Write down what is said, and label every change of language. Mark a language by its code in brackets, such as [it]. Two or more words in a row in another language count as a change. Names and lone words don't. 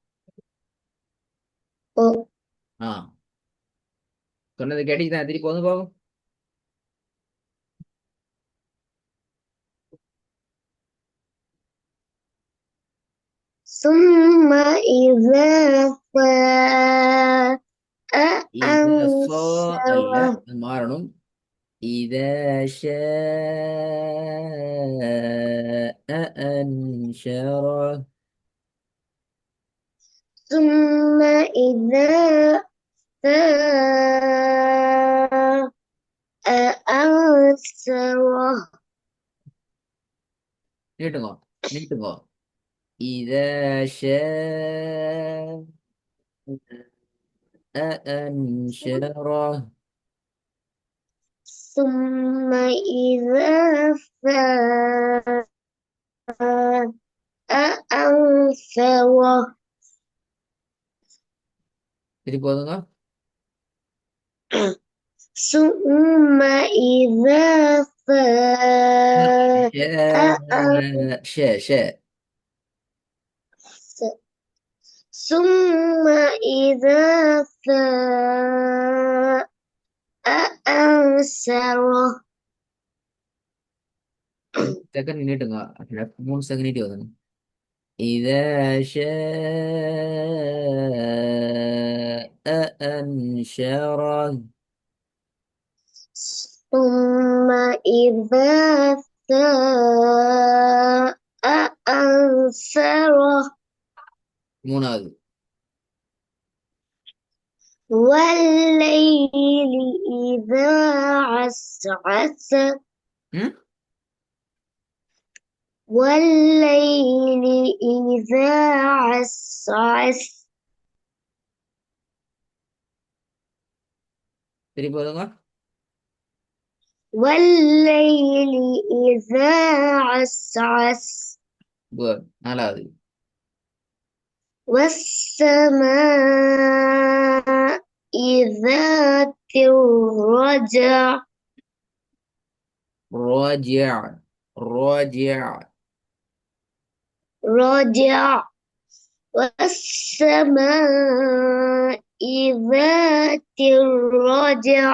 [ta] ஓ. ஆ, சொன்னது கேட்டுச்சு தான். திருப்பி வந்து போகும். [ar] ثم إذا فاء [ta] இது சோ அல்ல, [ar] أنشره. [ta] அது மாறணும். [ar] إذا شاء أنشره. ثم إذا فاء أنشره. [ta] நீட்டுங்க, நீட்டுங்க. [ar] إذا شاء أنشره. ثم إذا فاء أنشره. [ta] திருப்பி போதுங்க. [ar] ثم إذا فاء شاء. ثم إذا فاء أنشره. [ta] செகண்ட் நீட்டுங்க. 3 செகண்ட் நீட்டி வருதுங்க. [ar] إذا شاء أنشره. ثم إذا فاء أنشره. [ta] மூணாவது. [ar] والليل إذا عسعس. ம் والليل إذا عسعس. [ta] திருப்பி போதுங்க. [ar] والليل إذا عسعس. [ta] குட். நாலாவது. [ar] والسماء ذات الرجع. راجع. راجع. رجع. والسماء ذات الرجع.